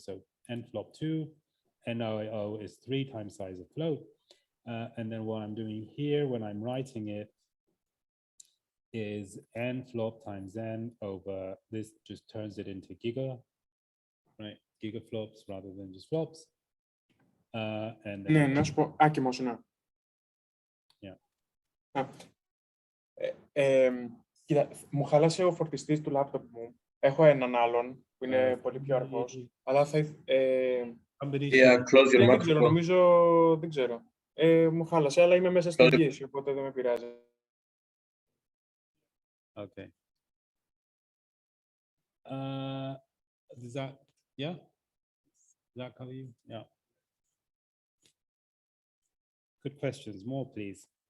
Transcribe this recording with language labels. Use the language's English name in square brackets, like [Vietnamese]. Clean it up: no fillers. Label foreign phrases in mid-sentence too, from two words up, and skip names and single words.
[English] So n flop 2, NOO is 3 times size of float. And then what I'm doing here when I'm writing it is n flop times n over, this just turns it into giga, right? Gigaflops rather than just flops. And then [Greek] Ναι, να σου πω, άκιμος, ναι. [English] Yeah. [Greek] Κοίτα, μου χάλασε ο φορτιστής του λάπτοπ μου. Έχω έναν άλλον που είναι πολύ πιο αργός, αλλά θα [English] Yeah, close your [Greek] δεν ξέρω, [English] microphone. [Greek] νομίζω, δεν ξέρω. Μου χάλασε, αλλά είμαι μέσα στην εγγύηση, οπότε δεν με πειράζει. [English] Okay. Does that, yeah? Does that cover you? Yeah. Good questions. More, please.